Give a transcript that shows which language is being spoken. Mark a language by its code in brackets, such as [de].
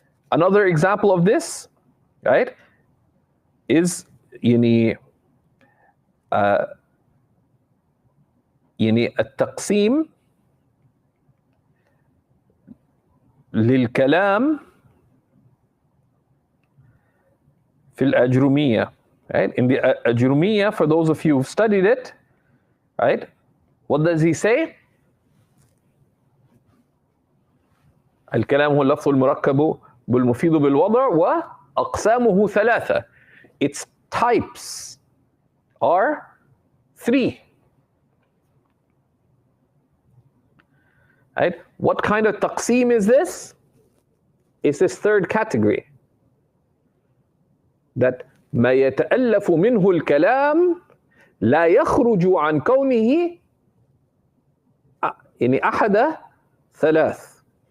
[en] Another example of this, right, is [ar] التقسيم للكلام في الأجرومية. [en] Right? In the Ajurumiyya, for those of you who've studied it, right, what does he say? [ar] الكلام هو اللفظ المركب بالمفيد بالوضع وأقسامه ثلاثة. [en] Its types are three. Right? What kind of taqsim is this? It's this third category. [ar] That ما يتألف منه الكلام لا يخرج عن كونه أحد ثلاث.